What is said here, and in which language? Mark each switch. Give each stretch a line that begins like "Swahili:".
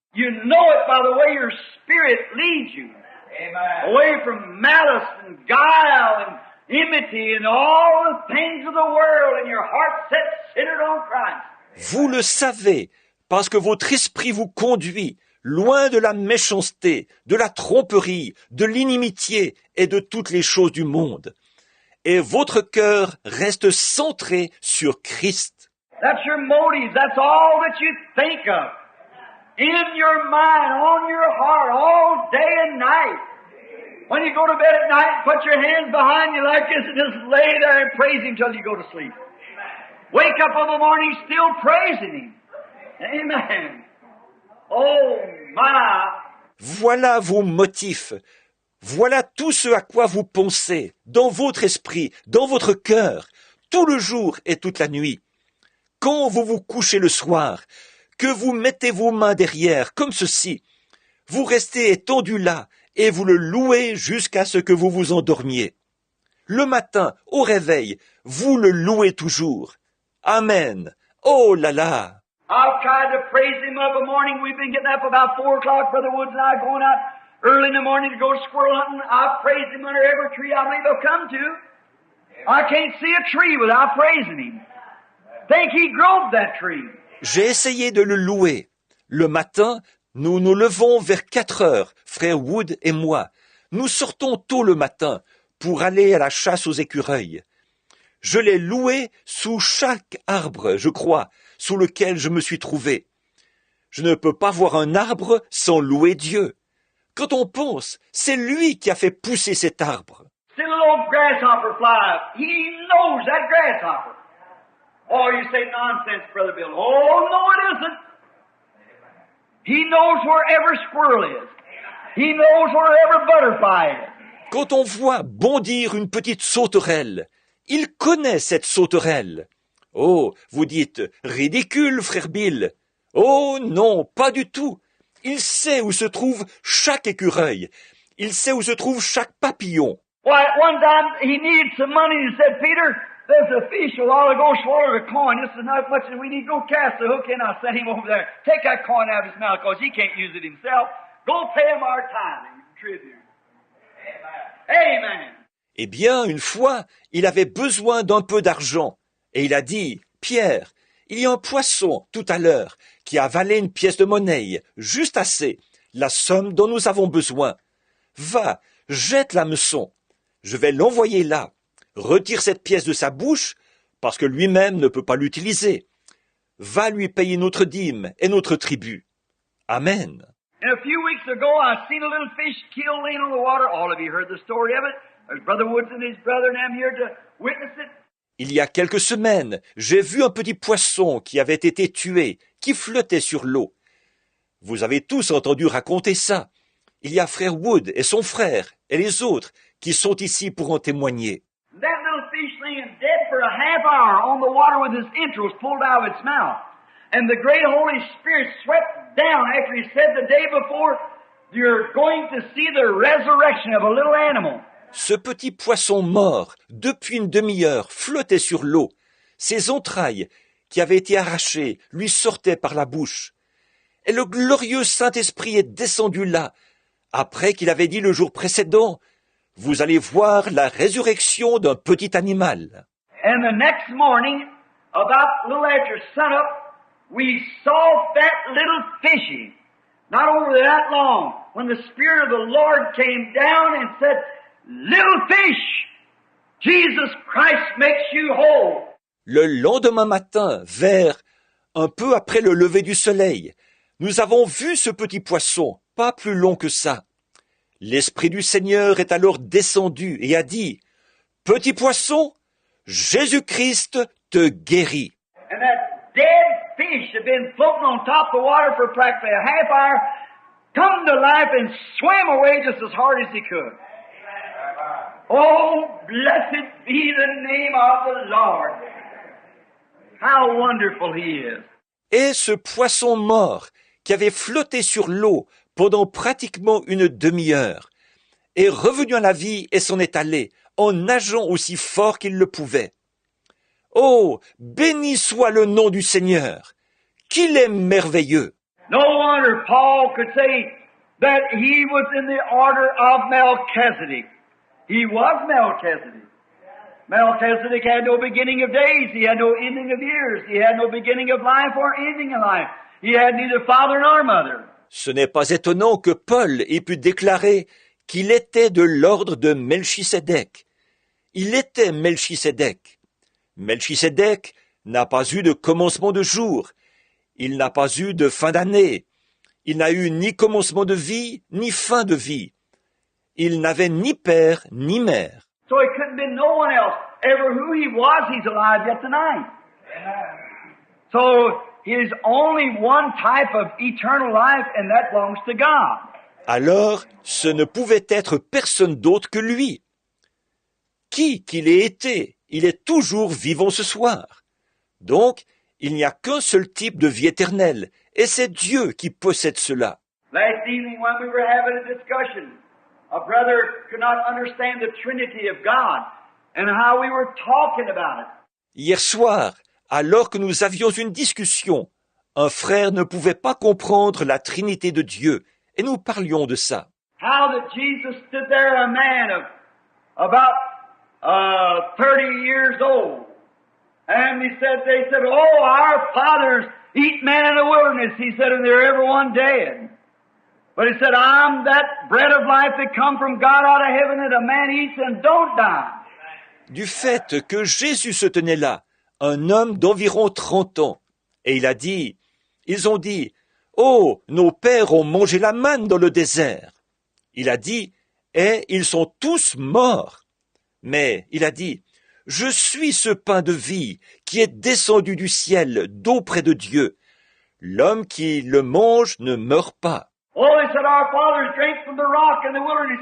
English: You know it by the way your spirit leads you. Amen. Away from malice and guile and enmity and all the things of the world, and your heart set centered on Christ.
French: Vous le savez, parce que votre esprit vous conduit loin de la méchanceté, de la tromperie, de l'inimitié et de toutes les choses du monde. Et votre cœur reste centré sur Christ.
English: That's your motive. That's all that you think of. In your mind, on your heart, all day and night. When you go to bed at night, put your hands behind you like this and just lay there and praise Him till you go to sleep. Wake up in the morning still praising Him. Amen. Oh my.
French: Voilà vos motifs. Voilà tout ce à quoi vous pensez, dans votre esprit, dans votre cœur, tout le jour et toute la nuit. Quand vous vous couchez le soir, que vous mettez vos mains derrière, comme ceci, vous restez étendu là, et vous le louez jusqu'à ce que vous vous endormiez. Le matin, au réveil, vous le louez toujours. Amen. Oh là là!
English: I've tried to praise Him of a morning. We've been getting up about 4 o'clock, Brother Woods and I, going out early in the morning to go squirrel hunting. I've praised Him under every tree I believe I've come to. I can't see a tree without praising Him. Think He growed that tree.
French: J'ai essayé de le louer. Le matin, nous nous levons vers 4 heures, frère Wood et moi. Nous sortons tôt le matin pour aller à la chasse aux écureuils. Je l'ai loué sous chaque arbre, je crois, sous lequel je me suis trouvé. Je ne peux pas voir un arbre sans louer Dieu. Quand on pense, c'est lui qui a fait pousser cet arbre.
English: See the little grasshopper fly up. He knows that grasshopper. Oh, you say nonsense, Brother Bill. Oh, no, it isn't. He knows where every squirrel is. He knows where every butterfly is.
French: Quand on voit bondir une petite sauterelle, il connaît cette sauterelle. Oh, vous dites, ridicule, frère Bill. Oh non, pas du tout. Il sait où se trouve chaque écureuil. Il sait où se trouve chaque papillon.
English: Why, one time he needed some money and he said, Peter, there's a fish a while ago swallowed a coin. This is not much, and we need to go cast the hook in. I sent him over there. Take that coin out of his mouth because he can't use it himself. Go pay him our time and tribute. Amen. Amen.
French: Eh bien, une fois, il avait besoin d'un peu d'argent. Et il a dit, Pierre, il y a un poisson, tout à l'heure, qui a avalé une pièce de monnaie, juste assez, la somme dont nous avons besoin. Va, jette l'hameçon. Je vais l'envoyer là. Retire cette pièce de sa bouche, parce que lui-même ne peut pas l'utiliser. Va lui payer notre dîme et notre tribut. Amen.
English: And a few weeks ago, I seen a little fish killed laying on the water. All of you heard the story of it. There's Brother Woods and his brother and I'm here to witness it.
French: Il y a quelques semaines, j'ai vu un petit poisson qui avait été tué, qui flottait sur l'eau. Vous avez tous entendu raconter ça. Il y a frère Wood et son frère et les autres qui sont ici pour en témoigner.
English: That little fish laying dead for a half hour on the water with his entrails pulled out of its mouth. And the great Holy Spirit swept down after he said the day before, you're going to see the resurrection of a little animal.
French: Ce petit poisson mort, depuis une demi-heure, flottait sur l'eau. Ses entrailles, qui avaient été arrachées, lui sortaient par la bouche. Et le glorieux Saint-Esprit est descendu là, après qu'il avait dit le jour précédent, « Vous allez voir la résurrection d'un petit animal. »
English: And the next morning, about a little after sunup, we saw that little fishy, not over that long, when the Spirit of the Lord came down and said, Little fish, Jesus Christ makes you whole.
French: Le lendemain matin, vers un peu après le lever du soleil, nous avons vu ce petit poisson, pas plus long que ça. L'Esprit du Seigneur est alors descendu et a dit, « Petit poisson, Jésus-Christ te guérit.
English: And that dead fish had been floating on top of the water for practically a half hour, come to life and swam away just as hard as he could. Oh, blessed be the name of the Lord. How wonderful he is.
French: Et ce poisson mort qui avait flotté sur l'eau pendant pratiquement une demi-heure est revenu à la vie et s'en est allé en nageant aussi fort qu'il le pouvait. Oh, béni soit le nom du Seigneur, qu'il est merveilleux.
English: No wonder Paul could say that he was in the order of Melchizedek. He was Melchizedek. Melchizedek had no beginning of days. He had no ending of years. He had no beginning of life or ending of life. He had neither father nor mother.
French: Ce n'est pas étonnant que Paul ait pu déclarer qu'il était de l'ordre de Melchisédek. Il était Melchisédek. Melchisédek n'a pas eu de commencement de jour. Il n'a pas eu de fin d'année. Il n'a eu ni commencement de vie, ni fin de vie. Il n'avait ni père, ni mère.
English: So it couldn't be no one else. Ever who he was, he's alive yet tonight. So he's only one type of eternal life, and that belongs to God.
French: Alors, ce ne pouvait être personne d'autre que lui. Qui qu'il ait été, il est toujours vivant ce soir. Donc, il n'y a qu'un seul type de vie éternelle, et c'est Dieu qui possède cela.
English: Last evening when we were having a discussion, a brother could not understand the Trinity of God and how we were talking about it.
French: Hier soir, alors que nous avions une discussion, un frère ne pouvait pas comprendre la Trinité de Dieu, et nous parlions de ça.
English: How that Jesus stood there, a man of about 30 years old, and they said, oh, our fathers eat manna in the wilderness. He said, and they're everyone dead. But he said, I'm that bread of life that come from God out of heaven that a man eats and don't die.
French: Du fait que Jésus se tenait là, un homme d'environ 30 ans, et ils ont dit, oh, nos pères ont mangé la manne dans le désert. Il a dit, et ils sont tous morts. Mais il a dit, je suis ce pain de vie qui est descendu du ciel d'auprès de Dieu. L'homme qui le mange ne meurt pas.
English: Oh, they said, our fathers drank from the rock in the wilderness.